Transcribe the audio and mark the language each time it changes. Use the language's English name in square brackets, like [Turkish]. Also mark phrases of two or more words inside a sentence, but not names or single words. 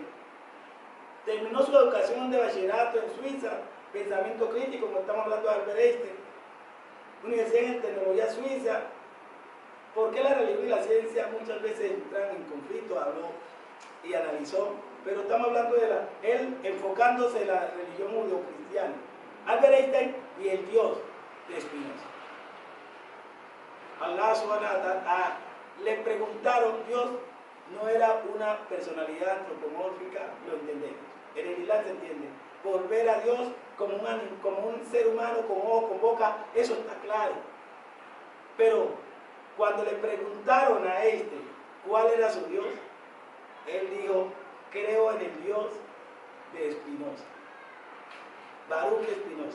[Spanish] Terminó su educación de bachillerato en Suiza, pensamiento crítico, como estamos hablando de Albert Einstein, Universidad en Tecnología Suiza. ¿Por qué la religión y la ciencia muchas veces entran en conflicto? Habló y analizó, pero estamos hablando de él enfocándose en la religión judeocristiana. Albert Einstein y el Dios de Spinoza. [Arabic] الله سبحانه وتعالى, [Spanish] le preguntaron, Dios no era una personalidad antropomórfica, lo entendemos. En el Islam se entiende. Por ver a Dios como un ser humano con ojos, con boca, eso está claro. Pero cuando le preguntaron a cuál era su Dios, él dijo, creo en el Dios de Spinoza, Baruch Spinoza.